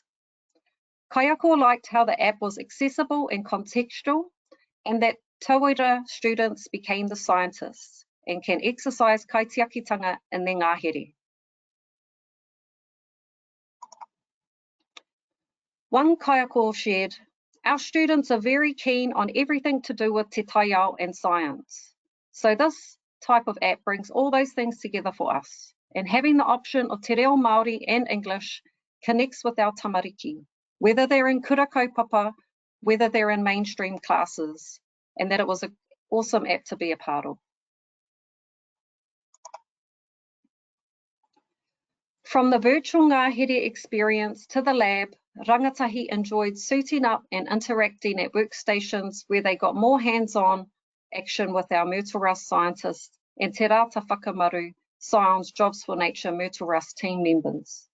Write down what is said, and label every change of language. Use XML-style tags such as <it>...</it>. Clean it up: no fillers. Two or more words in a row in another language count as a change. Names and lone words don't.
<en>Kaiako liked how the app was accessible and contextual, and that Tauira students became the scientists and can exercise kaitiakitanga in their ngahere. One kaiako shared, "Our students are very keen on everything to do with</en> <mi>te taiao</mi> <en>and science. So this type of app brings all those things together for us. And having the option of</en> <mi>te reo Māori</mi> <en>and English connects with our tamariki, whether they're in</en> <mi>kura kaupapa,</mi> <en>whether they're in mainstream classes, and that it was an awesome app to be a part of." From the virtual ngahere experience to the lab, rangatahi enjoyed suiting up and interacting at workstations where they got more hands-on action with our Myrtle Rust scientists and Te Rata Whakamaru, Science Jobs for Nature Myrtle Rust team members.</en>